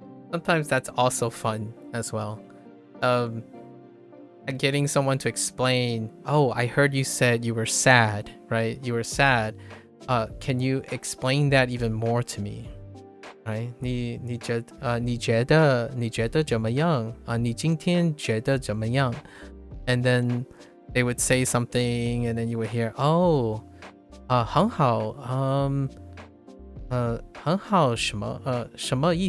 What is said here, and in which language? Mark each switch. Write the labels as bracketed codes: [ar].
[en] Sometimes that's also fun as well. I getting someone to explain, oh, I heard you said you were sad, right? You were sad. Can you explain that even more to me? Right? [zh] 你觉得怎么样？你今天觉得怎么样? [en] And then they would say something, and then you would hear, oh, [zh] 很好，